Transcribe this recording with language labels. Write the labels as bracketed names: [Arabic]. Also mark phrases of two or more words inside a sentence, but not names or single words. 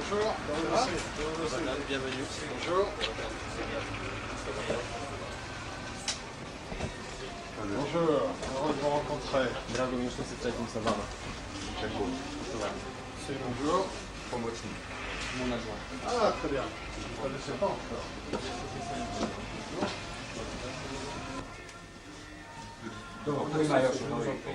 [French] Bonjour. Bienvenue. Bonjour. Bonjour. Heureux de vous rencontrer. [Serbian] Drago mi je što se sretim sa vama. [French] C'est bonjour. [Serbian] Pomoćnik. Munažla. [French] Ah, très bien. Je ne connaissais pas encore. Donc, [Serbian] Ima još novih